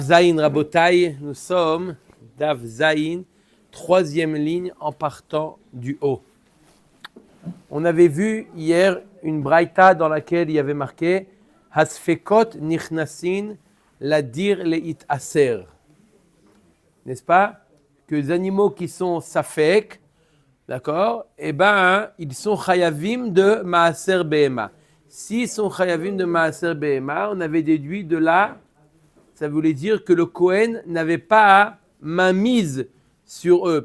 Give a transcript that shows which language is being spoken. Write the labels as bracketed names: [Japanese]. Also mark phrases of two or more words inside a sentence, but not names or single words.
[Hebrew] Zayin Rabotai, [French] nous sommes Dav Zayin, troisième ligne en partant du haut. On avait vu hier une braïta dans laquelle il y avait marqué [Hebrew] הספקות נכנסין לדיר להתעשר. [French] N'est-ce pas? Que les animaux qui sont safek, d'accord, eh ben, ils sont chayavim de [Hebrew] מעשר בהמה. [French] S'ils sont chayavim de [Hebrew] מעשר בהמה, [French] on avait déduit de là. Ça voulait dire que le Kohen n'avait pas main mise sur eux.